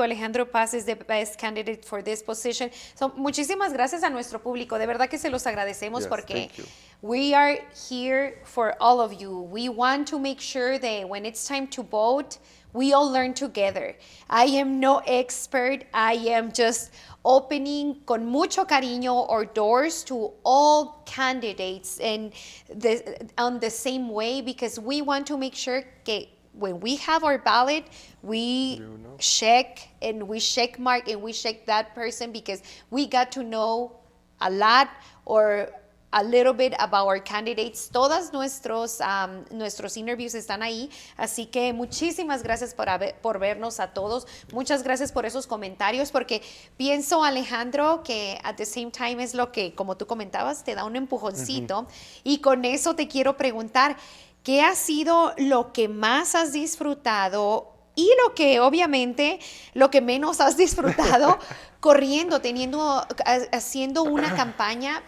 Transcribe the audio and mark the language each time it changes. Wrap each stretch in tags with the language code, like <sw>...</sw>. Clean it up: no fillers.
<en>Alejandro Paz is the best candidate for this position.</en> <es>So, muchísimas gracias a nuestro público. De verdad que se los agradecemos</es> <en>Yes,</en> <es>porque</es> <en>thank you. we are here for all of you. We want to make sure that when it's time to vote, we all learn together. I am no expert. I am just opening</en> <es>con mucho cariño</es> <en>our doors to all candidates and on the same way, because we want to make sure que when we have our ballot, we check and we check mark and we check that person, because we got to know a lot or a little bit about our candidates.</en> <es>Todos nuestros interviews están ahí, así que muchísimas gracias por vernos a todos. Muchas gracias por esos comentarios, porque pienso, Alejandro, que</es> <en>at the same time</en> <es>es lo que, como tú comentabas, te da un empujoncito. Y con eso te quiero preguntar, ¿qué ha sido lo que más has disfrutado y lo que obviamente lo que menos has disfrutado corriendo, haciendo una campaña?</es>